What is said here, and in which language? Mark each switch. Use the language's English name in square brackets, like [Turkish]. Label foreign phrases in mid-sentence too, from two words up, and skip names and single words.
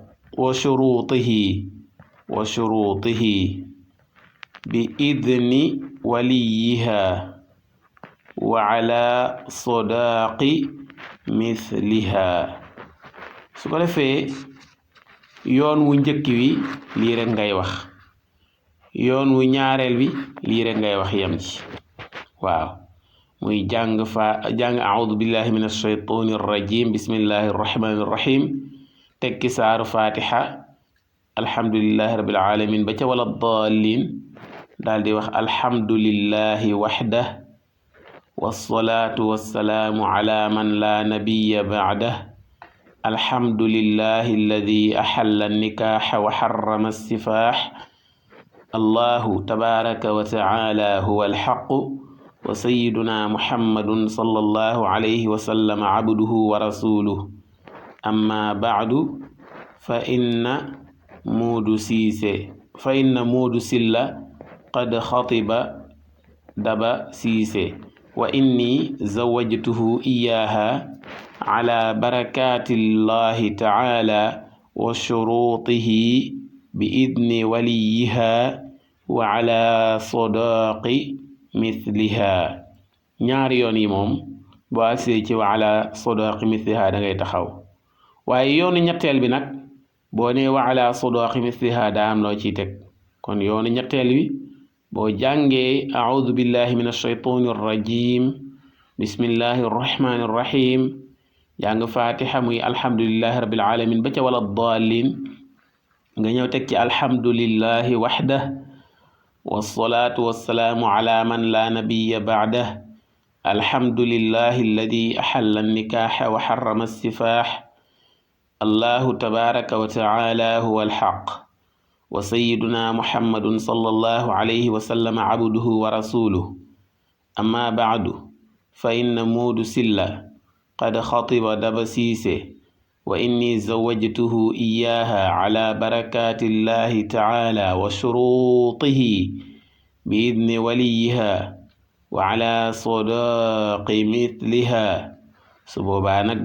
[Arabic] شروطه بإذن وليها وعلى صداق مثلها [Wolof] su ko defee yoon wu njëkk wi lii rek ngay wax yoon wu ñaareel bi lii rek ngay wax yem ci waaw muy jàng [Arabic] أعوذ بالله من الشيطان الرجيم بسم الله الرحمن [Wolof] rahim tekki saaru fatiha [Arabic] الحمد لله رب العالمين [Wolof] ba ca [Arabic] ولا الضالين [Wolof] daal di wax [Arabic] الحمد لله وحده والصلاة والسلام على من لا نبي بعده الحمد لله الذي أحل النكاح وحرم السفاح الله تبارك وتعالى هو الحق وسيدنا محمد صلى الله عليه وسلم عبده ورسوله أما بعد فإن Moodu Silla قد خطب daba siise وإني زوجته إياها على بركة الله تعالى وشروطه بإذن وليها وعلى صداق مثلها [Wolof] ñaari yoon yi moom boo agsee ci [Arabic] وعلى صداق مثلها [Wolof] da ngay taxaw waaye yoonu ñetteel bi nag boo nee [Arabic] وعلى صداق مثلها [Wolof] daa am loo ciy teg kon yoonu ñetteel bi boo jàngee [Arabic] أعوذ بالله من الشيطان الرجيم بسم الله الرحمن الرحيم [Wolof] jàng fatiha muy [Arabic] الحمد لله رب العالمين [Wolof] ba ca [Arabic] ولا الضالين [Wolof] nga ñëw teg ci alhamdulillahi [Arabic] وحده والصلاة والسلام على من لا نبي بعده الحمد لله الذي أحل النكاح وحرم السفاح الله تبارك وتعالى هو الحق وسيدنا محمد صلى الله عليه وسلم عبده ورسوله أما بعد فإن Moodu Silla قد خطب daba siise وإني زوجته إياها على بركة الله تعالى وشروطه بإذن وليها وعلى صداق مثلها [Wolof] su boobaa nag